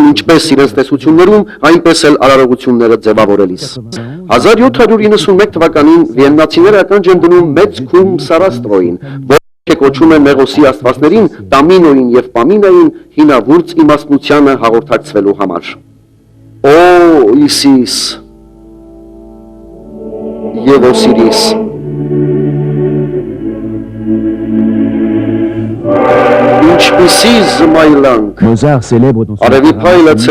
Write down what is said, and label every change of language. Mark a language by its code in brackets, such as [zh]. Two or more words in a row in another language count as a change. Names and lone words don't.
[hy] ինչպես իրենց տեսություններում, այնպես էլ արարողությունները ձևավորելիս։ 1791 թվականին վիեննացիները ականջ են դնում մեծ քում Սարաստրոյին, որը կոչում է Մեղոսի աստվածներին, Տամինոին եւ Պամինային հինավուրց իմաստնությանը հաղորդակցվելու համար։ Օ Իսիս եւ Օսիրիս։ Ինչպիսի զմայլանք, [fr] Mozart célèbre dans son [hy] արևի [fr] opéra [hy] փայլը [fr] symphonique